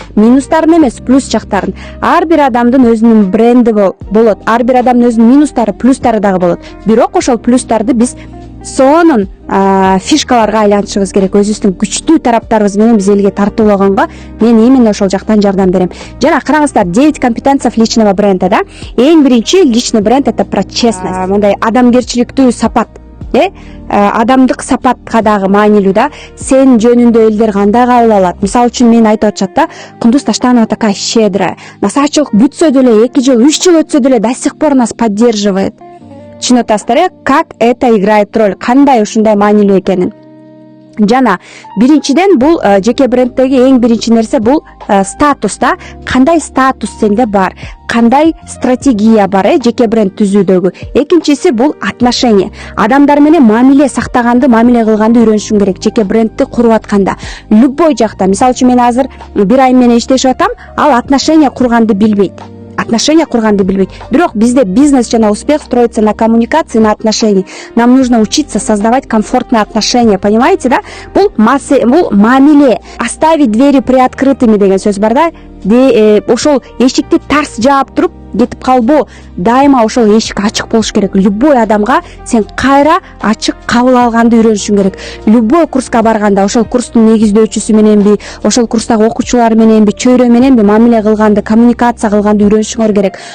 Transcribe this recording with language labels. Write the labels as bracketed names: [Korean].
[Kyrgyz] Минустарын эмес, плюс жактарын. Ар бир адамдын өзүнүн бренди болот. Ар бир адамдын өзүнүн минустары, плюстары дагы болот. Бирок ошол плюстарды биз сонун фишкаларга айлантышыбыз керек. Өзүбүздүн күчтүү тараптарыбыз менен биз элге тартуулаганга мен именно ошол жактан жардам берем. Жана караңыздар, [Russian] 9 компетенция личного бренда, да? [Kyrgyz] Эң биринчи [Russian] личный бренд это про честность. [Kyrgyz] Мындай адамгерчиликтүү сапат. Адамдык сапатка дагы маанилүү да. Сен жөнүндө элдер кандай кабыл алат? Мисалы үчүн мен айтып атышат да, Кундуз Таштанова [Russian] такая щедрая. [Kyrgyz] Насаачылык бүтсө деле, 2 жыл, 3 жыл өтсө деле [Russian] до сих пор нас поддерживает. [Kyrgyz] Түшүнүп атасыздар, [Russian] как это играет роль? [Kyrgyz] Кандай ушундай маанилүү экенин. Жана биринчиден бул жеке брендтеги эң биринчи нерсе бул статус да. Кандай статус сенде бар? Кандай стратегия бар жеке бренд түзүүдөгү? Экинчиси бул отношение. Адамдар менен мамиле сактаганды, мамиле кылганды үйрөнүшүң керек. Жеке брендти куруп атканда, любой жакта. Мисалы үчүн мен азыр бир айым менен иштешип атам, ал отношение курганды билбейт. [Russian] отношения [Kyrgyz] курганды билбейт. Бирок бизде бизнес жана [Russian] успех строится на коммуникации, на отношении. Нам нужно учиться создавать комфортные отношения, понимаете, да? [Kyrgyz] Бул мамиле. [Russian] Оставить двери приоткрытыми [Kyrgyz] деген сөз бар да. Ошол эшикти тарс жаап туруп кетип калбоо. Дайыма ошол эшик ачык болуш керек. Любой адамга сен кайра ачык кабыл алганды үйрөнүшүң керек. Любой курска барганда ошол курстун негиздөөчүсү мененби, ошол курстагы окуучулар мененби, чөйрө мененби мамиле кылганды, коммуникация кылганды үйрөнүшүңөр керек.